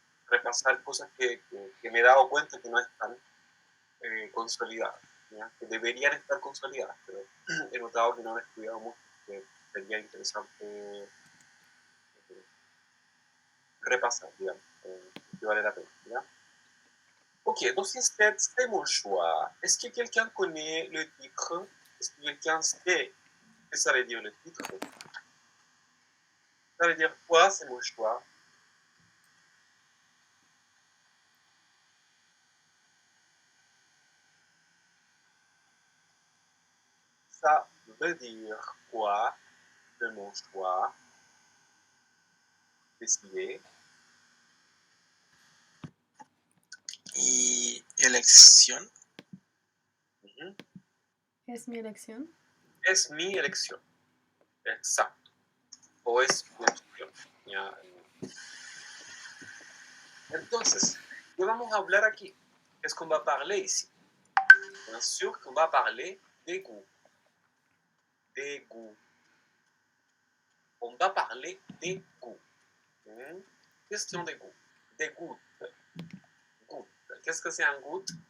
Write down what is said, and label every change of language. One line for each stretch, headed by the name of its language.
Spanish: Repasar cosas que me he dado cuenta que no están consolidadas, ¿ya? Que deberían estar consolidadas, pero he notado que no han estudiado mucho, que sería interesante repasar, digamos, que vale la pena, ¿ya?
French: Ok, donc c'est mon choix. Est-ce que quelqu'un connaît le titre? Est-ce que quelqu'un sait ce que ça veut dire le titre? Ça veut dire quoi, c'est mon choix? Ça veut dire quoi, c'est mon choix? Décidé.
Spanish: Y elección. ¿Es mi elección? Es mi elección. Exacto. O es mi opción. ¿Ya? Entonces, ¿qué vamos a hablar aquí?
French: Qu'est-ce qu'on va parler ici? Bien sûr qu'on va parler des goûts. Des goûts. On va parler des goûts. Question des goûts. Des gouttes. Gouttes. Qu'est-ce que c'est un goutte?